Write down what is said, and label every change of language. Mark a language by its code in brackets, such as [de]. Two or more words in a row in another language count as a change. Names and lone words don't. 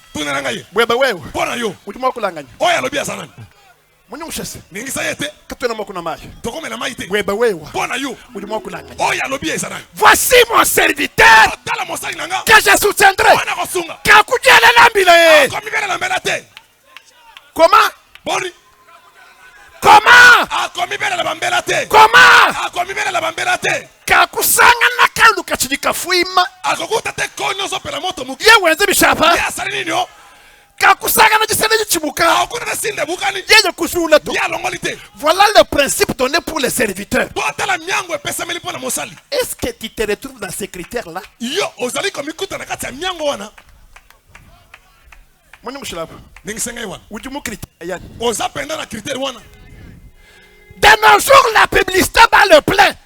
[fr] Voici mon serviteur que je soutiendrai. Comment? [lua] Kakusanga kalu kachidika fuima. Ye wenze bishapa. [fr] Voilà le principe donné pour les serviteurs. Est-ce que tu te retrouves dans ces critères-là? De nos jours, la publicité bat le plein.